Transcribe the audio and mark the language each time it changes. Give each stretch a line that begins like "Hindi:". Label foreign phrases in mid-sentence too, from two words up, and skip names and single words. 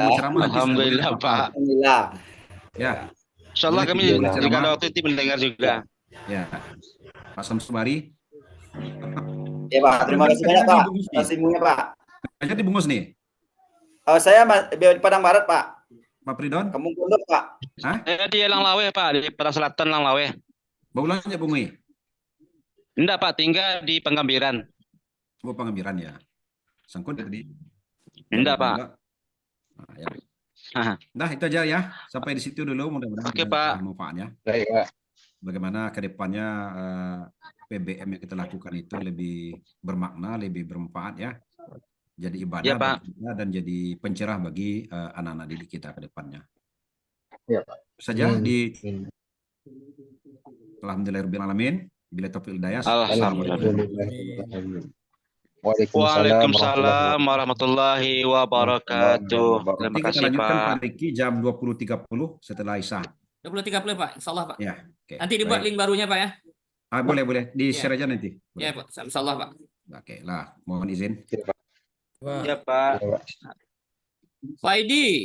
Indonesian: Alhamdulillah, Pak. Alhamdulillah. Ya, Insyaallah Boleh kami tidur, jika ceramah. ada waktu itu mendengar juga. ya. Pak Samsubari, Ya, Pak. Terima kasih banyak, Pak. Terima kasih banyak, Pak. aja dibungkus nih, Saya di Padang Barat, Pak. Pak Pridon. Kampung Pondok, Pak. Di Langlawe, Pak, di Padang Selatan Langlawe. Baulanya bungui. Enggak, Pak, tinggal di Penggambiran. Oh, Pengambiran ya. Sangkut tadi. Enggak, Pak. Nah, ya. Nah, itu aja ya. Sampai di situ dulu. Mudah-mudahan Oke, ada Pak. manfaatnya. Baik, Pak. Bagaimana ke depannya PBM yang kita lakukan itu lebih bermakna, lebih bermanfaat ya. Jadi ibadah Ya, Pak. bagi kita dan jadi pencerah bagi anak-anak didik kita ke depannya. Ya, Pak. Itu saja di Amin. Alhamdulillahirrahmanirrahim. Bila taufiq hidayah. Alhamdulillah. Waalaikumsalam
Arabic: وعليكم السلام ورحمة الله وبركاته.
Indonesian: Terima Nanti kita kasih, lanjutkan Pak Pak. Riki jam 20.30 setelah Isya. 20.30 Pak, insyaallah Pak. Ya, oke. Nanti dibuat Baik. link barunya Pak ya. Boleh di share aja nanti. Ya Pak, insyaallah Pak. Oke lah, mohon izin. Ya, Pak. Pak Edi,